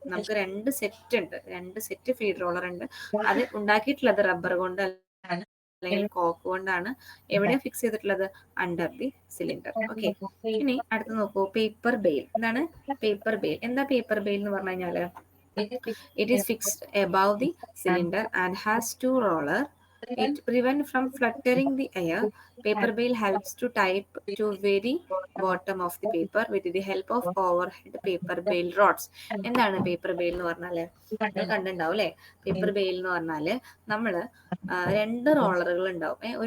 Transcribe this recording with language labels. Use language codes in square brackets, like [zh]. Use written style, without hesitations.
[ml] നമുക്ക് 2 സെറ്റ് ഉണ്ട്, 2 set feed roller ഉണ്ട്. അത് ഉണ്ടാക്കിയിട്ടുള്ളത് റബ്ബർ കൊണ്ട് അല്ലെങ്കിൽ കോക്ക് കൊണ്ടാണ്. എവിടെ ഫിക്സ് ചെയ്തിട്ടുള്ളത്? [en] Under the cylinder. [ml] ഓക്കെ, ഇനി അടുത്ത് നോക്കൂ, പേപ്പർ ബെയിൽ. എന്താണ് പേപ്പർ ബെയിൽ? എന്താ പേപ്പർ ബെയിൽ എന്ന് പറഞ്ഞു കഴിഞ്ഞാല്? [en] It is fixed above the cylinder and has two rollers. It prevents from fluttering the air. Paper bale helps to type to very bottom of the paper with the help of overhead paper bale rods. [ml] എന്താണ് paper bail എന്ന് പറഞ്ഞാല് നിങ്ങൾ കണ്ടിട്ടുണ്ടാവും അല്ലെ? Paper bail എന്ന് പറഞ്ഞാല് നമ്മള് രണ്ട് റോളറുകൾ ഉണ്ടാവും.